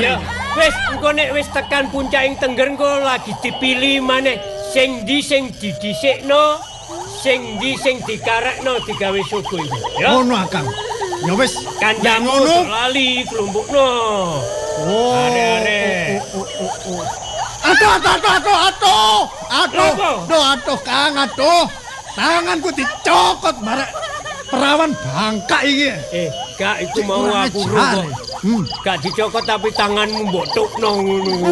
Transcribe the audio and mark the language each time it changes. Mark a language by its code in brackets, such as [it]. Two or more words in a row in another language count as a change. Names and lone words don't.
[jv] Ya, wis engko nek wis tekan puncaking tengger engko lagi dipilih maneh sing ndi sing didhisikno, sing ndi sing dikarekno digawe sugu iki. Ya. Ngono Kang. Ya wis, Kancamu ngono. lali kelompokno. Oh. Are-are. Aduh, Kang, aduh. Tanganku dicokot barek perawan bangka iki. Gak iku mau Kurang aku ajar. kok. Gak dicokot tapi tanganmu mbok tukno ngono.